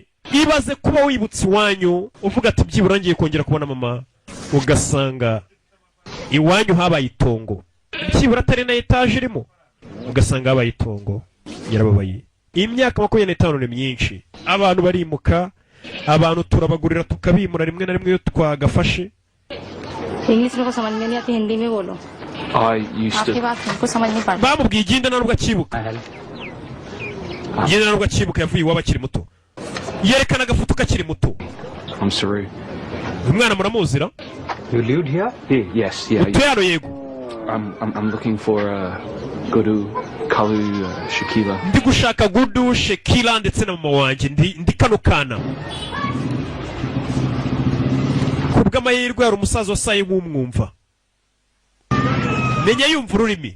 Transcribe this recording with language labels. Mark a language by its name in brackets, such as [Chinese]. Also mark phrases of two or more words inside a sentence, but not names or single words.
[Kinyarwanda] Ibaze kuba wibutse iwanyu uvuga ati byibura ngiye kongera kubona mama ugasanga iwanyu habaye itongo. Byibura atari na etaje irimo ugasanga habaye itongo yarababaye. Imyaka 25 ni myinshi. Abantu barimuka abantu turabagurira tukabimura rimwe na rimwe yo twagafashe. [Hindi] English को समझ में नहीं आती हिंदी में बोलो. [English] I used to. [Hindi] आपकी बात हमको समझ नहीं पड़ती. [Kinyarwanda] Bamubwiye igenda narubwo akibuka. Igenda narubwo akibuka yavuye iwabo akiri muto. Yerekana agafoto kakiri muto. [English] I'm sorry. [Kinyarwanda] Umwana muramuzira? [English] You lived here? Yes, yeah. [Kinyarwanda] Utero yego. [English] I'm looking for Gudu, Kalu, Shakila. [Kinyarwanda] Ndi gushaka Gudu, Shakila ndetse na mama wanje ndi kano kana. Kubw'amahirwe hari umusaza wasaye nk'umwumva. Menya yumva ururimi.